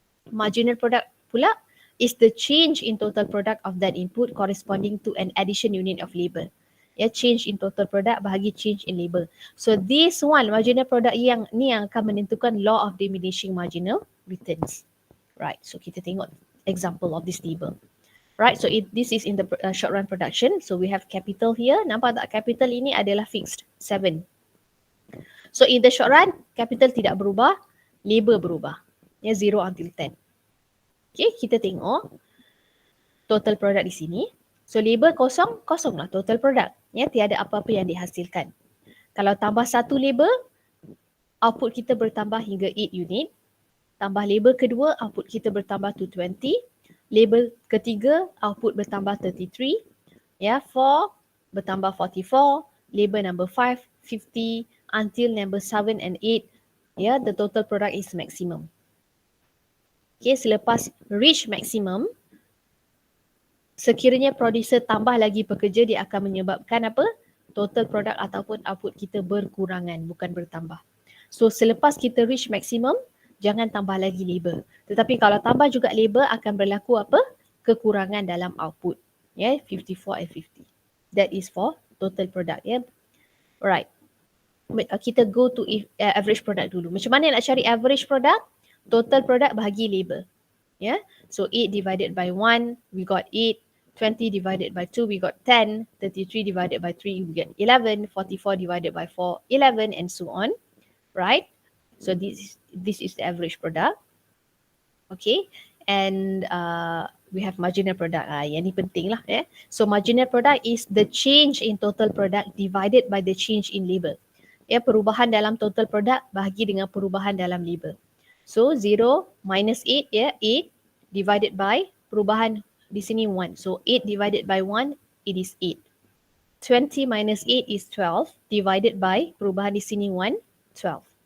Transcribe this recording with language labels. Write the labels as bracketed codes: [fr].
[en] Marginal product pula is the change in total product of that input corresponding to an addition unit of labor. Ya, change in total product [ms] bahagi [en] change in labor. So this one, marginal product [ms] yang ni yang akan menentukan [en] law of diminishing marginal returns. Right, so [ms] kita tengok [en] example of this table. Right, so this is in the short run production. So we have capital here. [ms] Nampak tak capital ini adalah fixed, 7. [en] So in the short run, capital [ms] tidak berubah, [en] labor [ms] berubah. [en] Ya, 0 until 10. [ms] Okay, kita tengok total product di sini. So labor kosong, kosonglah total product. Ya, tiada apa-apa yang dihasilkan. Kalau tambah satu labor, output kita bertambah hingga 8 unit. Tambah labor kedua, output kita bertambah [en] to 20. [ms] Labor ketiga, output bertambah 33. Ya, 4 bertambah 44. Labor number 5, 50. [en] Until number 7 and 8, ya, the total product is maximum. [ms] Okay, selepas [en] reach maximum, [ms] sekiranya producer tambah lagi pekerja, dia akan menyebabkan apa? Total product ataupun output kita berkurangan, bukan bertambah. So selepas kita [en] reach maximum, [ms] jangan tambah lagi labor. Tetapi kalau tambah juga labor, akan berlaku apa? Kekurangan dalam output. Ya, [en] 54 and 50. That is for total product. [ms] Ya, alright. Kita [en] go to average product [ms] dulu. Macam mana nak cari average product? Total product bahagi labor. Yeah. [en] So 8 divided by 1, we got 8. 20 divided by 2, we got 10. 33 divided by 3, we get 11. 44 divided by 4, 11, and so on. Right? So this is the average product. Okay. And we have marginal product. [ms] Yang ni penting lah. [en] Yeah. So marginal product is the change in total product divided by the change in labor. [ms] Ya, perubahan dalam total product bahagi dengan perubahan dalam labor. [en] So 0 minus 8, ya, 8 divided by [ms] perubahan di sini [en] 1. So 8 divided by 1, it is 8. 20 minus 8 is 12 divided by [ms] perubahan di sini [en] 1, 12.